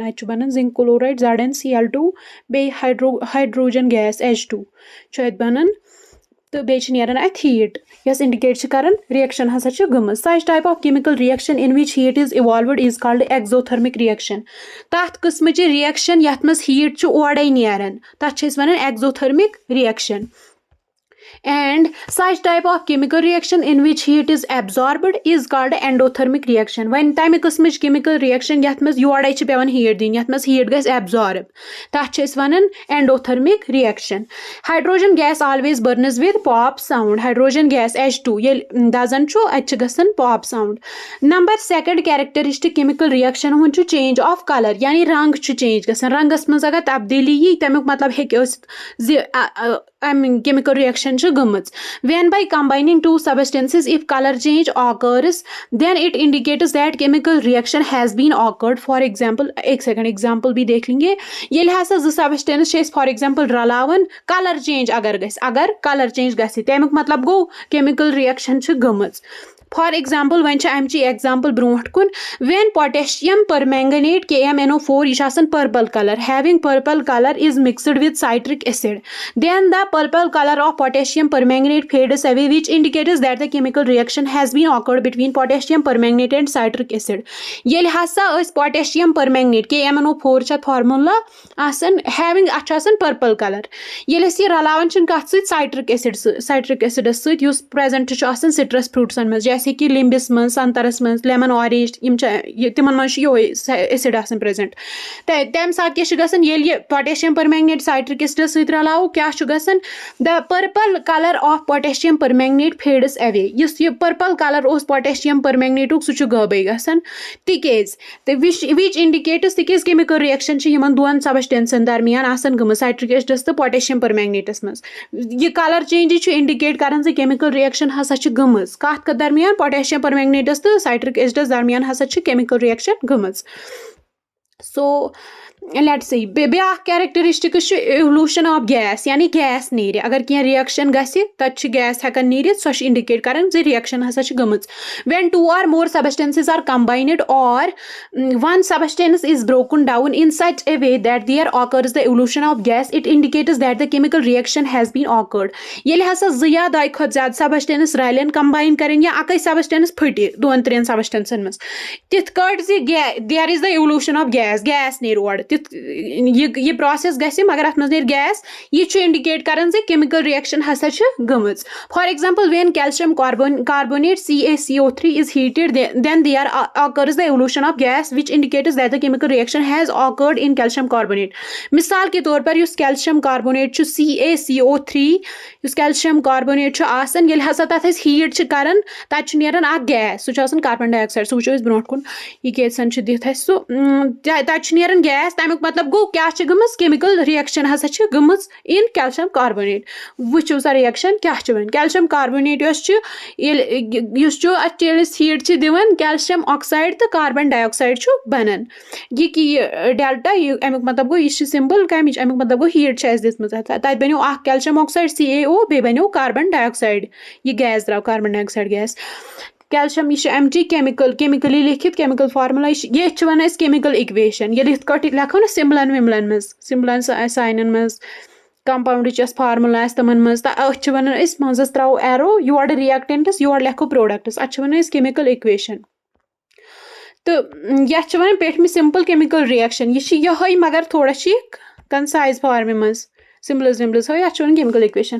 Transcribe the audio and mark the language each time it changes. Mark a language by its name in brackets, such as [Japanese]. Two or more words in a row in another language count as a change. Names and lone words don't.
[Kashmiri] اتہِ چھُ بنان [English] zinc chloride [Kashmiri] ZnCl2 بیٚیہِ [English] hydrogen gas [Kashmiri] H2 چھُ اتہِ بنان تہٕ بیٚیہِ چھِ نیران اتہِ ہیٖٹ یۄس انڈِکیٹ چھِ کران رِیَکشن ہسا چھِ گٔمٕژ [English] such type of chemical reaction in which heat is evolved is called exothermic reaction [Kashmiri] تتھ قٕسمٕچہِ رِیَکشن یتھ منٛز ہیٖٹ چھُ اورے نیران تتھ چھِ أسۍ ونان [English] exothermic reaction and such type of chemical reaction in which heat is absorbed is called endothermic reaction [Kashmiri] وۄنۍ تمہِ قٕسمٕچ [English] chemical reaction [Kashmiri] یتھ منٛز یورے چھِ پیوان ہیٖٹ دِنۍ یتھ منٛز ہیٖٹ گژھِ absorb تتھ چھِ أسۍ ونان [English] endothermic reaction hydrogen gas always burns with pop sound hydrogen gas H2 [Kashmiri] ییٚلہِ دزان چھُ اتہِ چھِ گژھان [English] pop sound number second characteristic chemical reaction [Kashmiri] ہُنٛد چھُ [English] change of color [Kashmiri] یعنی رنگ چھُ چینج گژھان رنگس منٛز اگر تبدیٖلی یی تمیُک مطلب ہیٚکہِ ٲسِتھ زِ امہِ [English] chemical reaction [Kashmiri] چھِ گٔمٕژ [English] when by combining two substances if color change occurs then it indicates that chemical reaction has been occurred for example [Urdu] ایک سیکنڈ example بھی دیکھ لیں گے [Kashmiri] ییٚلہِ ہسا زٕ substances چھِ أسۍ [English] for example [Kashmiri] رلاوان [English] color change [Kashmiri] اگر [English] color change [Kashmiri] گژھِ تمیُک مطلب گوٚو [English] chemical reaction [Kashmiri] چھِ گٔمٕژ [English] for example [Kashmiri] وۄنۍ چھِ امچی ایگزامپل برونٛٹھ کُن [English] when potassium permanganate KMnO4 [Kashmiri] یہِ چھُ آسان [English] purple color having purple color is mixed with citric acid then the purple color of potassium permanganate fades away which indicates that the chemical reaction has been occurred between potassium permanganate and citric acid [Kashmiri] ییٚلہِ ہسا أسۍ [English] potassium permanganate KMnO4 [Kashmiri] چھِ اتھ formula آسان having اتھ چھُ آسان [English] purple color [Kashmiri] ییٚلہِ أسۍ یہِ رلاوان چھِن کتھ سۭتۍ [English] citric acid [Kashmiri] سۭتۍ یُس present چھُ آسان [English] citrus fruits [Kashmiri] منٛز [Urdu] جیسے کہِ [Kashmiri] لِمبِس منٛز سنترس منٛز [English] lemon orange [Kashmiri] یِم چھِ تِمن منٛز چھُ یِہوے ایسِڈ آسان پریزنٹ تمہِ ساتہٕ کیاہ چھُ گژھان ییٚلہِ یہِ [English] potassium permanganate citric acid [Kashmiri] سۭتۍ رلاوو کیاہ چھُ گژھان [English] the purple color of potassium permanganate fades away [Kashmiri] یُس یہِ [English] purple color [Kashmiri] اوس [English] potassium permanganate [Kashmiri] سُہ چھُ غٲبٕے گژھان تِکیازِ [English] which indicates [Kashmiri] تِکیازِ [English] chemical reaction [Kashmiri] چھِ یِمن دۄن سبسٹینسن درمیان آسان گٔمٕژ [English] citric acid [Kashmiri] تہٕ [English] potassium permanganate [Kashmiri] منٛز یہِ [English] color change [Kashmiri] چھُ انڈِکیٹ کران زِ [English] chemical reaction [Kashmiri] ہسا چھِ گٔمٕژ کتھ درمیان [English] potassium permanganate [Kashmiri] تہٕ [English] citric acid [Kashmiri] درمیان ہسا چھِ [English] chemical reaction [Kashmiri] گٔمٕژ [English] so let's see [Kashmiri] بیٛاکھ کیریکٹرسٹِکس چھُ [English] evolution of gas [Kashmiri] یعنی گیس نیرِ اگر کینٛہہ رِیَکشن گژھِ تتہِ چھِ گیس ہٮ۪کان نیٖرِتھ سۄ چھِ انڈِکیٹ کران زِ رِیَکشن ہسا چھِ گٔمٕژ [English] when two or more substances are combined or one substance is broken down in such a way that there occurs the evolution of gas it indicates that the chemical reaction has been occurred [Kashmiri] ییٚلہِ ہسا زٕ یا دۄیہِ کھۄتہٕ زیادٕ سبسٹینس رلن کمباین کرٕنۍ یا اکٕے سبسٹینس پھٕٹہِ دۄن ترٛٮ۪ن سبسٹینسن منٛز تِتھ کٲٹھۍ زِ [English] there is the evolution of gas [Kashmiri] نیرِ اورٕ یہِ پروسیس گژھِ مگر اتھ منٛز نیرِ گیس یہِ چھُ انڈِکیٹ کران زِ [English] chemical reaction [Kashmiri] ہسا چھِ گٔمٕژ [English] for example when calcium carbonate CaCO3 is heated then there occurs the evolution of gas which indicates that the chemical reaction has occurred in calcium carbonate [Urdu] مثال کے طور پر [English] یُس calcium carbonate [Kashmiri] چھُ CaCO3 یُس calcium carbonate چھُ آسان ییٚلہِ ہسا تتھ أسۍ ہیٖٹ چھِ کران تتہِ چھُ نیران اکھ گیس سُہ چھُ آسان [English] carbon dioxide [Kashmiri] سُہ وٕچھو أسۍ برونٛٹھ کُن یہِ کیژن چھُ دِتھ اسہِ سُہ تتہِ چھُ نیران گیس تمیُک مطلب گوٚو کیاہ چھِ گٔمٕژ [English] chemical reaction [Kashmiri] ہسا چھِ گٔمٕژ [English] in calcium carbonate [Kashmiri] وٕچھو سا reaction کیاہ چھِ وۄنۍ [English] calcium carbonate [Kashmiri] یۄس چھِ یُس چھُ اتھ ییٚلہِ أسۍ ہیٖٹ چھِ دِوان [English] calcium oxide [Kashmiri] تہٕ [English] carbon dioxide [Kashmiri] چھُ بنان یہِ ڈیلٹا امیُک مطلب گوٚو یہِ چھِ سِمبل کمِچ امیُک مطلب گوٚو ہیٖٹ چھِ اسہِ دِژمٕژ تتہِ بنیو اکھ [English] calcium oxide CaO [Kashmiri] بیٚیہِ بنیو [English] carbon dioxide [Kashmiri] یہِ گیس درٛاو [English] carbon dioxide [Kashmiri] گیس کیلشیم یہِ چھِ امچی کیمِکلی لیکھِتھ [English] chemical formula [Kashmiri] ییٚتھۍ چھِ ونان أسۍ [English] chemical equation [Kashmiri] ییٚلہِ یِتھ کٲٹھۍ لیکھو نا سِمبلن وِمبلن منٛز سِمبلن ساینن منٛز کمپاونڈٕچ یۄس فارمولا آسہِ تِمن منٛز تہٕ أتھۍ چھِ ونان أسۍ منٛزس تراوو ایرو یورٕ رِیکٹنٹس یورٕ لیکھو پروڈکٹس اتھ چھِ ونان أسۍ [English] chemical equation [Kashmiri] تہٕ یتھ چھِ ونان پیٹھمہِ [English] simple chemical reaction [Kashmiri] یہِ چھِ یِہے مگر تھوڑا چھِ یہِ کنسایز فارمہِ منٛز سِمبلٕز وِمبلٕز ہٲیِو، اَتھ چھِ وَنان [English] chemical equation.